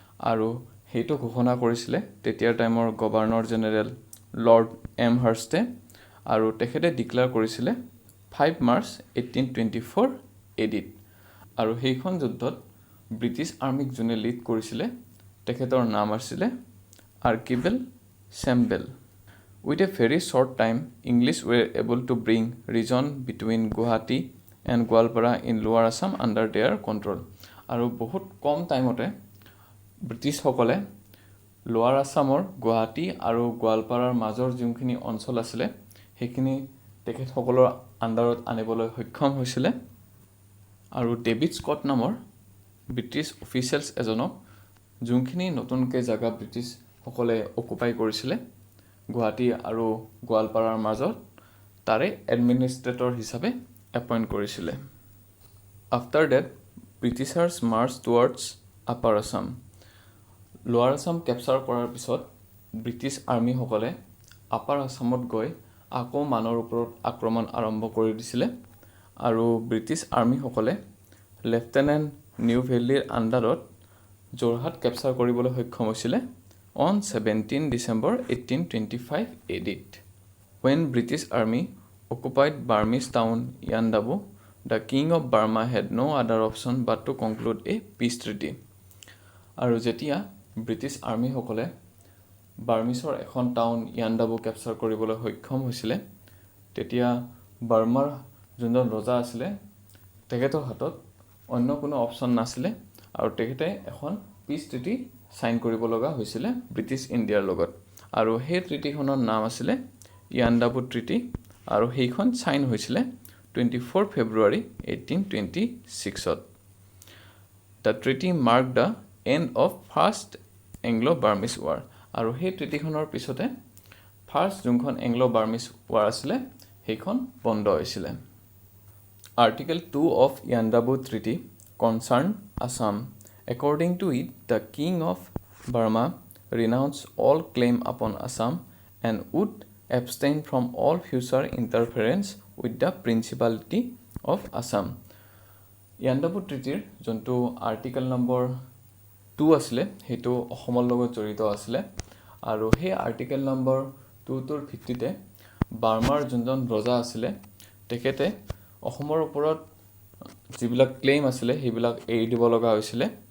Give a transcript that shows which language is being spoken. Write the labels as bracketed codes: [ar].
[as] আৰু সেইটো ঘোষণা কৰিছিলে তেতিয়াৰ টাইমৰ গভৰ্ণৰ জেনেৰেল লৰ্ড এমহাৰ্ষ্টে। আৰু তেখেতে ডিক্লেয়াৰ কৰিছিলে 5 মাৰ্চ 1824 AD। আৰু সেইখন যুদ্ধত ব্ৰিটিছ আৰ্মিক যোনে লিড কৰিছিলে তেখেতৰ নাম আছিলে আৰ্কিবেল চেম্বেল। [en] With a very short time, English were able to bring region between Guwahati and Goalpara in Lower Assam under their control. [as] আৰু বহুত কম টাইমতে ব্ৰিটিছসকলে লোৱাৰ আছামৰ গুৱাহাটী আৰু গোৱালপাৰাৰ মাজৰ যোনখিনি অঞ্চল আছিলে সেইখিনি তেখেতসকলৰ আণ্ডাৰত আনিবলৈ সক্ষম হৈছিলে। আৰু ডেভিড স্কট নামৰ ব্ৰিটিছ অফিচিয়েলছ এজনক যোনখিনি নতুনকৈ জাগা ব্ৰিটিছসকলে অকুপাই কৰিছিলে গুৱাহাটী আৰু গোৱালপাৰাৰ মাজত, তাৰে এডমিনিষ্ট্ৰেটৰ হিচাপে এপইণ্ট কৰিছিলে। [en] After that Britishers march towards upper Assam. [as] লোৱাৰ আছাম কেপচাৰ কৰাৰ পিছত ব্ৰিটিছ আৰ্মিসকলে আপাৰ আছামত গৈ আকৌ মানৰ ওপৰত আক্ৰমণ আৰম্ভ কৰি দিছিলে। আৰু ব্ৰিটিছ আৰ্মিসকলে লেফটেনেণ্ট নিউ ভেল্লিৰ আণ্ডাৰত যোৰহাট কেপচাৰ কৰিবলৈ সক্ষম হৈছিলে [en] on 17 December 1825 AD. When British Army occupied Burmese town Yandabu, the King of Burma had no other option but to conclude a peace treaty. [as] আৰু যেতিয়া ব্ৰিটিছ আৰ্মিসকলে বাৰ্মিজৰ এখন টাউন ইয়াণ্ডাবু কেপচাৰ কৰিবলৈ সক্ষম হৈছিলে তেতিয়া বাৰ্মাৰ যোনজন ৰজা আছিলে তেখেতৰ হাতত অন্য কোনো অপশ্যন নাছিলে আৰু তেখেতে এখন পিচ ট্ৰিটি চাইন কৰিব লগা হৈছিলে ব্ৰিটিছ ইণ্ডিয়াৰ লগত। আৰু সেই ট্ৰিটিখনৰ নাম আছিলে ইয়াণ্ডাবু ট্ৰিটি। আৰু সেইখন চাইন হৈছিলে 24 ফেব্ৰুৱাৰী 1826ত। [en] The treaty mark the end of first Anglo Burmese war. [as] আৰু সেই ট্ৰিটিখনৰ পিছতে ফাৰ্ষ্ট যোনখন এংলো বাৰ্মিজ ৱাৰ আছিলে সেইখন বন্ধ হৈছিলে। [en] Article 2 of Yandabo treaty concern Assam. According to it, the King of Burma renounced all claim upon Assam and would abstain from all future interference with the Principality of Assam. [as] Yandabo ট্ৰিটিৰ যোনটো article number 2 আছিলে সেইটো অসমৰ লগত জড়িত আছিলে। আৰু সেই article number 2টোৰ ভিত্তিতে বাৰ্মাৰ যোনজন ৰজা আছিলে তেখেতে অসমৰ ওপৰত যিবিলাক ক্লেইম আছিলে সেইবিলাক এৰি দিব লগা হৈছিলে।